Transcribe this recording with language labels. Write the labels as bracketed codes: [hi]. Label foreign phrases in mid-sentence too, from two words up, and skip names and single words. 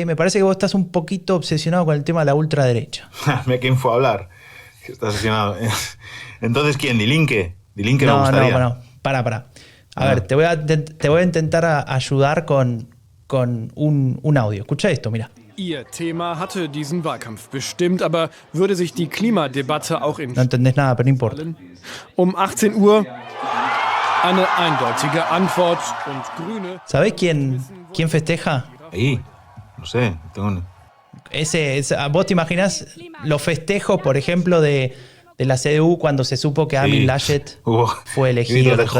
[es] Me parece que vos estás un poquito obsesionado con el tema de la ultraderecha. Mira quién fue a hablar. Que está obsesionado. Entonces, ¿quién? ¿Die Linke? ¿Die Linke me gustaría? No, para. A ver, te voy a intentar ayudar con un audio. Escucha esto, mira. [de] Ihr Thema hatte diesen Wahlkampf bestimmt, aber würde sich die Klimadebatte auch in... [es] No entendés nada, pero no importa. [de] 18 Uhr eine eindeutige Antwort und Grüne... [es] ¿Sabés quién festeja? Ahí, no sé. ¿Vos te imaginás los festejos, por ejemplo, de la CDU cuando se supo que Armin Laschet fue elegido?